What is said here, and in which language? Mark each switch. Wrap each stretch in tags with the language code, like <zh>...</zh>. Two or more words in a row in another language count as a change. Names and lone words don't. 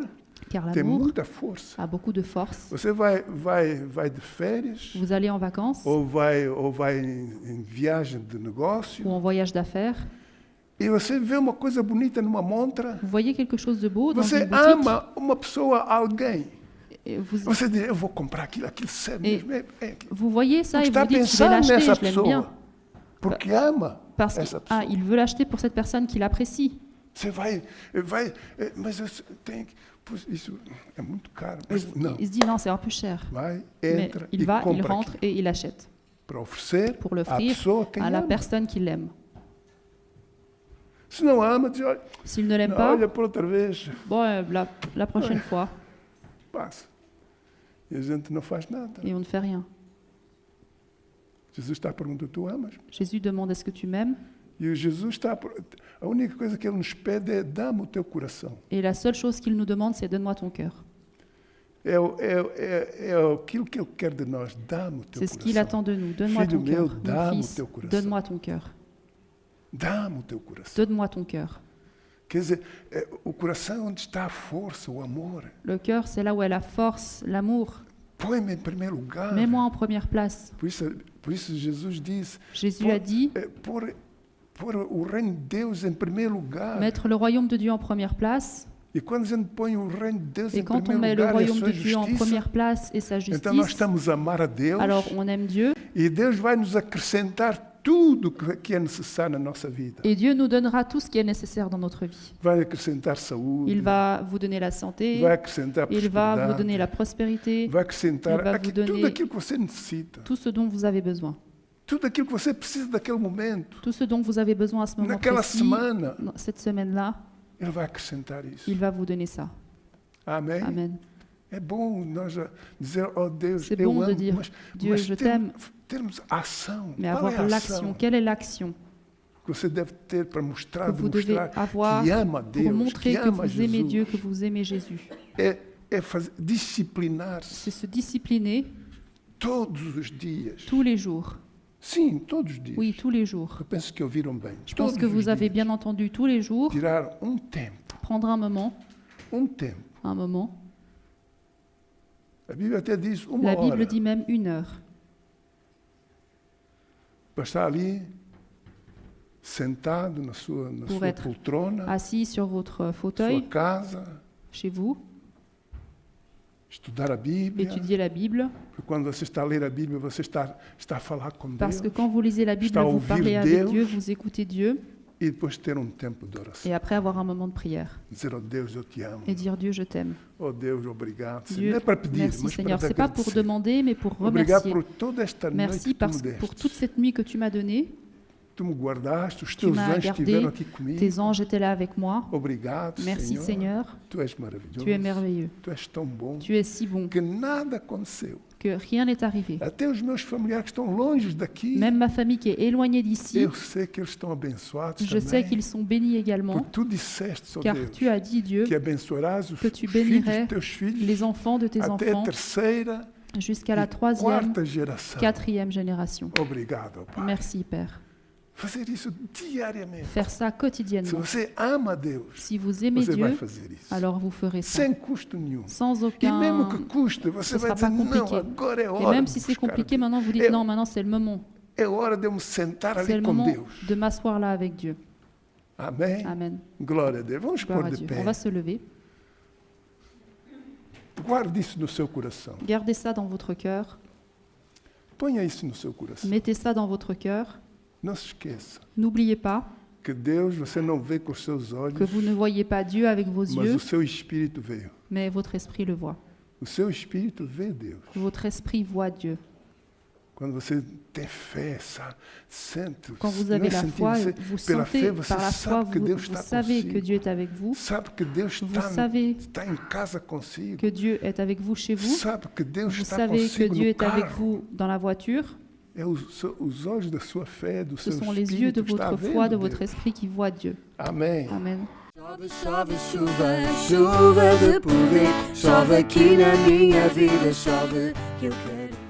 <fr>Car</fr> <pt>tem</pt> <fr>l'amour</fr> <pt>muita força.</pt> <fr>a beaucoup de force.</fr> <pt>Você vai de férias,</pt> <fr>Vous allez en vacances</fr> <pt>ou vai em viagem de negócio,</pt> <fr>ou en voyage d'affaires.</fr> <pt>e você vê uma coisa bonita numa montra,</pt> <fr>Vous voyez quelque chose de beau dans</fr> <pt>você</pt> <fr>une boutique</fr> <pt>ama uma pessoa, alguém.</pt> <fr>et vous,</fr> <pt>Você diz, eu vou comprar aquilo sério</pt> <fr>Et</fr> <pt>mesmo.</pt> <fr>vous voyez ça et</fr> <pt>Está</pt> <fr>vous dites, je vais</fr> <pt>pensando</pt> <fr>l'acheter,</fr> <pt>nessa</pt> <fr>je l'aime bien.</fr> <pt>pessoa, porque ama</pt> <fr>Parce</fr> <pt>essa</pt> <fr>qu'il</fr> <pt>pessoa.</pt> <fr>il veut l'acheter pour cette personne qu'il apprécie.</fr> <pt>Você vai, mas eu tenho que, pois, isso é muito caro. Mas não,</pt> <fr>Il se dit, non, c'est un peu cher.</fr> <pt>vai,</pt> <fr>Mais</fr> <pt>entra</pt> <fr>il</fr> <pt>e</pt> <fr>va, il</fr> <pt>compra</pt> <fr>rentre</fr> <pt>aquilo</pt> <fr>et il achète</fr> <pt>para oferecer</pt> <fr>pour</fr> <pt>à</pt> <fr>l'offrir</fr> <pt>pessoa quem</pt> <fr>à la</fr> <pt>ama.</pt> <fr>personne qui l'aime.</fr> <pt>Se não ama, diz, olha,</pt> <fr>S'il ne l'aime</fr> <pt>não,</pt> <fr>pas,</fr> <pt>olha por outra vez,</pt> <fr>bon, la prochaine fois,</fr> <pt>passa. E a gente não faz nada.</pt> <fr>et on ne fait rien.</fr> <pt>Jesus está perguntando, tu amas?</pt> <fr>Jésus demande, est-ce que tu m'aimes?</fr> <pt>E o Jesus está, a única coisa que ele nos pede é, dá-me o teu coração.</pt> <fr>Et la seule chose qu'il nous demande, c'est donne-moi ton cœur.</fr> <pt>É aquilo que ele quer de nós, dá-me o teu</pt> <fr>C'est ce qu'il</fr> <pt>coração.</pt> <fr>attend de nous. Donne-moi</fr> <pt>Filho</pt> <fr>ton</fr> <pt>meu,</pt> <fr>cœur. Mon</fr> <pt>dá-me o</pt> <fr>fils,</fr> <pt>teu coração.</pt> <fr>donne-moi ton cœur.</fr> <pt>Dá-me o teu coração.</pt> <fr>Donne-moi ton cœur.</fr> <pt>Quer dizer, o coração é onde está a força, o amor.</pt> <fr>Le cœur, c'est là où est la force, l'amour.</fr> <pt>Põe-me em primeiro lugar.</pt> <fr>Mets-moi en première place.</fr> <pt>Por isso Jesus disse,</pt> <fr>Jésus a dit,</fr> <pt>pôr o reino de Deus em primeiro lugar.</pt> <fr>mettre le royaume de Dieu en première place.</fr> <pt>E quando a gente põe o reino de Deus</pt> <fr>Et</fr> <pt>em</pt> <fr>quand on</fr> <pt>primeiro</pt> <fr>met le</fr> <pt>lugar e a</pt> <fr>royaume</fr> <pt>sua</pt> <fr>de Dieu en</fr> <pt>justiça,</pt> <fr>première place et sa</fr> <pt>então nós</pt> <fr>justice,</fr> <pt>estamos a amar a Deus</pt> <fr>alors on aime Dieu</fr> <pt>e Deus vai nos acrescentar tudo que é necessário na nossa vida.</pt> <fr>et Dieu nous donnera tout ce qui est nécessaire dans notre vie.</fr> <pt>Vai acrescentar saúde,</pt> <fr>Il va vous donner la santé,</fr> <pt>vai acrescentar</pt> <fr>il va vous</fr> <pt>prosperidade,</pt> <fr>donner la prospérité,</fr> <pt>vai acrescentar</pt> <fr>il va vous</fr> <pt>tudo</pt> <fr>donner</fr> <pt>aquilo que você necessita.</pt> <fr>tout ce dont vous avez besoin.</fr> <pt>Tudo aquilo que você precisa daquele momento.</pt> <fr>Tout ce dont vous avez besoin à ce moment</fr> <pt>Naquela</pt> <fr>précis,</fr> <pt>semana,</pt> <fr>dans cette semaine-là,</fr> <pt>Ele vai acrescentar isso.</pt> <fr>il va vous donner ça.</fr> <pt>Amém?</pt> <fr>Amen.</fr> <pt>É bom nós dizer, oh Deus,</pt> <fr>C'est</fr> <pt>eu</pt> <fr>bon de</fr> <pt>amo,</pt> <fr>dire, Dieu, je t'aime.</fr> <pt>termos ação.</pt> <fr>Mais</fr> <pt>Qual é</pt> <fr>avoir</fr> <pt>a</pt> <fr>l'action,</fr> <pt>ação</pt> <fr>quelle est l'action</fr> <pt>que você deve ter para mostrar,</pt> <fr>que vous devez</fr> <pt>demonstrar</pt> <fr>avoir</fr> <pt>que ama</pt> <fr>pour</fr> <pt>Deus,</pt> <fr>montrer</fr> <pt>que</pt> <fr>que</fr> <pt>ama</pt> <fr>vous aimez</fr> <pt>Jesus?</pt> <fr>Dieu, que vous aimez Jésus?</fr> <pt>É disciplinar-se</pt> <fr>C'est se discipliner</fr> <pt>todos os dias.</pt> <fr>tous les jours.</fr> <pt>Sim, todos os dias.</pt> <fr>Oui, tous les jours.</fr> <pt>Eu penso que ouviram bem.</pt> <fr>Je pense</fr> <pt>Todos</pt> <fr>que</fr> <pt>os</pt> <fr>vous avez</fr> <pt>dias.</pt> <fr>bien entendu tous les jours,</fr> <pt>Tirar tempo,</pt> <fr>prendre un moment,</fr> <pt>um tempo. A Bíblia até diz uma</pt> <fr>la</fr> <pt>hora.</pt> <fr>Bible dit même 1 heure,</fr> <pt>Para estar ali, sentado na sua</pt> <fr>Pour être</fr> <pt>poltrona,</pt> <fr>assis sur votre</fr> <pt>sua</pt> <fr>fauteuil,</fr> <pt>casa,</pt> <fr>chez vous,</fr> <pt>estudar a Bíblia.</pt> <fr>étudier la Bible,</fr> <pt>Porque quando você está a ler a Bíblia, você está a falar com</pt> <fr>parce que</fr> <pt>Deus.</pt> <fr>quand vous lisez la Bible,</fr> <pt>Está a</pt> <fr>vous</fr> <pt>ouvir</pt> <fr>parlez avec</fr> <pt>Deus.</pt> <fr>Dieu, vous écoutez Dieu,</fr> <pt>E depois ter tempo de oração.</pt> <fr>et après avoir un moment de prière</fr> <pt>Dizer, oh Deus, eu te amo.</pt> <fr>et dire Dieu, je t'aime.</fr> <pt>Oh Deus, obrigado. Senhor.</pt> <fr>Dieu,</fr> <pt>Não é para pedir,</pt> <fr>merci</fr> <pt>mas</pt> <fr>Seigneur.</fr> <pt>para</pt> <fr>C'est pas pour</fr> <pt>agradecer.</pt> <fr>demander, mais pour</fr> <pt>Obrigado</pt> <fr>remercier.</fr> <pt>por toda esta noite</pt> <fr>Merci</fr> <pt>que tu me</pt> <fr>pour</fr> <pt>deste.</pt> <fr>toute cette nuit que tu m'as donnée.</fr> <pt>Tu me guardaste, os</pt> <fr>Tu</fr> <pt>teus</pt> <fr>m'as</fr> <pt>anjos</pt> <fr>gardé,</fr> <pt>estiveram aqui comigo.</pt> <fr>tes anges étaient là avec moi.</fr> <pt>Obrigado,</pt> <fr>Merci</fr> <pt>Senhor.</pt> <fr>Seigneur,</fr> <pt>Tu és maravilhoso.</pt> <fr>tu es merveilleux.</fr> <pt>Tu és tão bom</pt> <fr>Tu es si bon</fr> <pt>que nada aconteceu.</pt> <fr>que rien n'est arrivé.</fr> <pt>Até os meus familiares que estão longe daqui,</pt> <fr>Même ma famille qui est éloignée d'ici,</fr> <pt>eu sei que eles estão abençoados</pt> <fr>je sais</fr> <pt>também.</pt> <fr>qu'ils sont bénis également,</fr> <pt>Porque tu disseste, ó</pt> <fr>car</fr> <pt>Deus,</pt> <fr>tu as dit, Dieu,</fr> <pt>que abençoarás os</pt> <fr>que tu</fr> <pt>filhos</pt> <fr>bénirais</fr> <pt>dos teus filhos</pt> <fr>les enfants de tes</fr> <pt>até a</pt> <fr>enfants</fr> <pt>terceira</pt> <fr>jusqu'à</fr> <pt>e</pt> <fr>la 3e,</fr> <pt>quarta geração.</pt> <fr>4e génération.</fr> <pt>Obrigado, Pai.</pt> <fr>Merci Père.</fr> <pt>Fazer isso diariamente.</pt> <fr>Faire ça</fr> <pt>Se</pt> <fr>quotidiennement.</fr> <pt>você ama Deus,</pt> <fr>Si vous aimez</fr> <pt>você vai</pt> <fr>Dieu,</fr> <pt>fazer isso.</pt> <fr>alors vous ferez ça.</fr> <pt>Sem custo nenhum.</pt> <fr>Sans</fr> <pt>E mesmo que</pt> <fr>aucun...</fr> <pt>custe, você</pt> <fr>Ce</fr> <pt>vai</pt> <fr>sera</fr> <pt>dizer,</pt> <fr>pas</fr> <pt>não,</pt> <fr>compliqué.</fr> <pt>agora é</pt> <fr>Et</fr> <pt>hora</pt> <fr>même</fr> <pt>de</pt> <fr>si c'est</fr> <pt>buscar a</pt> <fr>compliqué,</fr> <pt>Deus.</pt> <fr>maintenant vous dites non, maintenant c'est le moment.</fr> <pt>É hora de eu me sentar</pt> <fr>C'est</fr> <pt>ali</pt> <fr>le</fr> <pt>com</pt> <fr>moment</fr> <pt>Deus.</pt> <fr>de m'asseoir là avec Dieu.</fr> <pt>Amém?</pt> <fr>Amen.</fr> <pt>Glória a Deus. Vamos</pt> <fr>Gloire</fr> <pt>pôr</pt> <fr>à</fr> <pt>de</pt> <fr>Dieu.</fr> <pt>pé.</pt> <fr>On va se lever.</fr> <pt>Guarde isso no seu coração.</pt> <fr>Gardez ça dans votre cœur.</fr> <pt>Ponha isso no seu coração.</pt> <fr>Mettez ça dans votre cœur.</fr> <pt>Não se esqueça</pt> <fr>N'oubliez pas</fr> <pt>que Deus você não vê com os seus olhos,</pt> <fr>que vous ne voyez pas Dieu avec vos</fr> <pt>mas</pt> <fr>yeux,</fr> <pt>o seu espírito veio.</pt> <fr>mais votre esprit le voit.</fr> <pt>O seu espírito vê Deus.</pt> <fr>Votre esprit voit Dieu.</fr> <pt>Quando você tem fé, sente.</pt> <fr>Quand vous</fr> <pt>não</pt> <fr>avez</fr> <pt>é</pt> <fr>la</fr> <pt>sentir,</pt> <fr>foi,</fr> <pt>você,</pt> <fr>vous</fr> <pt>pela</pt> <fr>sentez</fr> <pt>fé, você</pt> <fr>par la foi,</fr> <pt>sabe que Deus</pt> <fr>vous</fr> <pt>está</pt> <fr>savez que</fr> <pt>consigo.</pt> <fr>Dieu est avec vous,</fr> <pt>Sabe que Deus</pt> <fr>vous savez</fr> <pt>está em casa consigo.</pt> <fr>que Dieu est avec vous chez vous,</fr> <pt>Sabe que Deus</pt> <fr>vous</fr> <pt>está</pt> <fr>savez que</fr> <pt>consigo</pt> <fr>Dieu</fr> <pt>no</pt> <fr>est avec</fr> <pt>carro.</pt> <fr>vous dans la voiture.</fr> <pt>É os olhos da sua fé, do</pt> <fr>Ce</fr> <pt>seu</pt> <fr>sont les yeux de</fr> <pt>espírito que está</pt> <fr>votre foi, de</fr> <pt>vendo</pt> <fr>votre</fr> <pt>Deus.</pt> <fr>esprit qui voient Dieu.</fr> <pt>Amém.</pt> <fr>Amen.</fr> <pt>Chove, chove, chuva, chuva de poder. Chove aqui na minha vida, chove que eu quero.</pt>